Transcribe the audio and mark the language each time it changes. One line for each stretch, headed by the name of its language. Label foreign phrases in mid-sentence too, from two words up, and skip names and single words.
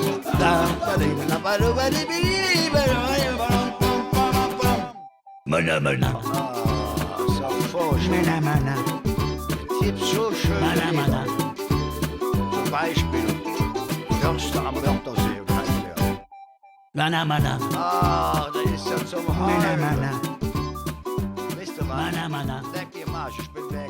French: Mana mana. Ça fauche. Mana mana.
German: Tipp so schön. Mana mana. Zum Beispiel Förster am Wörthersee und Heidelberg. Mana mana. Ah, da ist ja zum Mana Heulen. mana. Wisst ihr was? Mana mana. Leck ihr Marsch, ich bin weg.